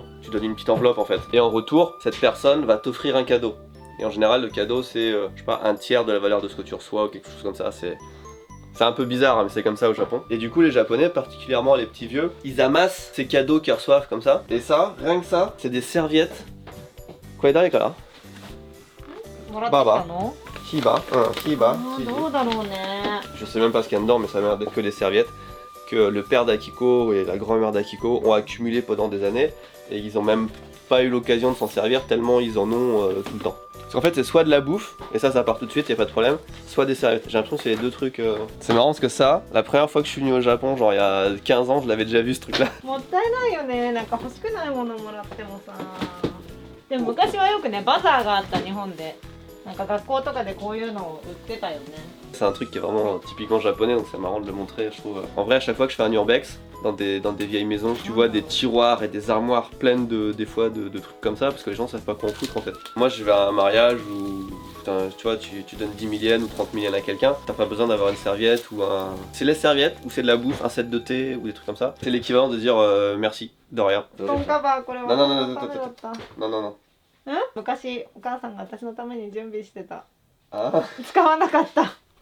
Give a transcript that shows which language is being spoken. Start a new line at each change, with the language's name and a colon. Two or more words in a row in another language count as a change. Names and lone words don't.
French: Tu donnes une petite enveloppe en fait. Et en retour, cette personne va t'offrir un cadeau. Et en général, le cadeau, c'est, je sais pas, un tiers de la valeur de ce que tu reçois ou quelque chose comme ça. C'est un peu bizarre, hein, mais c'est comme ça au Japon. Et du coup, les Japonais, particulièrement les petits vieux, ils amassent ces cadeaux qu'ils reçoivent comme ça. Et ça, rien que ça, c'est des serviettes. Quoi est derrière là?
Japanese: もらってきたの？ Kiba, Kiba. どうだろうね。
French: Je sais même pas ce qu'il y a dedans, mais ça a l'air d'être que des serviettes que le père d'Akiko et la grand-mère d'Akiko ont accumulées pendant des années et ils ont même pas eu l'occasion de s'en servir tellement ils en ont tout le temps. Parce qu'en fait, c'est soit de la bouffe, et ça part tout de suite, y a pas de problème, soit des serviettes. J'ai l'impression que c'est les deux trucs. C'est marrant parce que ça, la première fois que je suis venu au Japon, genre il y a 15 ans, je l'avais déjà vu ce truc là.
Japanese: もったいないよね。なんか欲しくないものもらってもさ。でも昔はよくねバザーがあった日本で。なんか学校とかでこういうのを売ってたよね。
French: C'est un truc qui est vraiment typiquement japonais, donc c'est marrant de le montrer, je trouve. En vrai, à chaque fois que je fais un urbex, dans des vieilles maisons, tu vois des tiroirs et des armoires pleines des fois de trucs comme ça, parce que les gens savent pas quoi en foutre en fait. Moi, je vais à un mariage où, putain, tu vois, tu donnes 10 000 yens ou 30 000 yens à quelqu'un, t'as pas besoin d'avoir une serviette ou un... C'est les serviettes ou c'est de la bouffe, un set de thé ou des trucs comme ça. C'est l'équivalent de dire merci, de rien.
Japanese: 布団カバーこれはなななななダメだった。
French: Non, non, non.
Japanese: 昔お母さんが私のために準備してた。 Ah. 使わなかった。